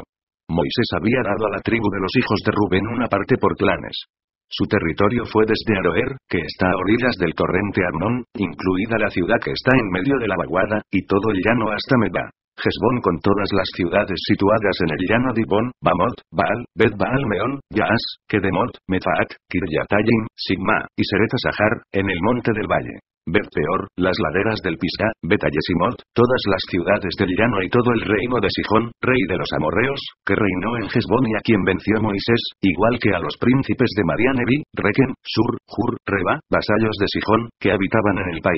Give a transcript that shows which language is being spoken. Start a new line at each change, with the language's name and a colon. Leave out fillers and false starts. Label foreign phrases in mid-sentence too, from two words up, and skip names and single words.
Spanish: Moisés había dado a la tribu de los hijos de Rubén una parte por clanes. Su territorio fue desde Aroer, que está a orillas del torrente Arnón, incluida la ciudad que está en medio de la vaguada, y todo el llano hasta Medba. Hesbón con todas las ciudades situadas en el llano Dibón, Bamot, Baal, Bet-Baal Meón, Yaas, Kedemot, Mefaat, Kiryatayim, Sigma, y Seret Sahar, en el monte del valle. Bet-Peor, las laderas del Pisgah, Bet-Ayesimot, todas las ciudades del llano y todo el reino de Sijón, rey de los amorreos, que reinó en Hesbón y a quien venció Moisés, igual que a los príncipes de Madián Evi, Rekem, Sur, Hur, Reba, vasallos de Sijón, que habitaban en el país.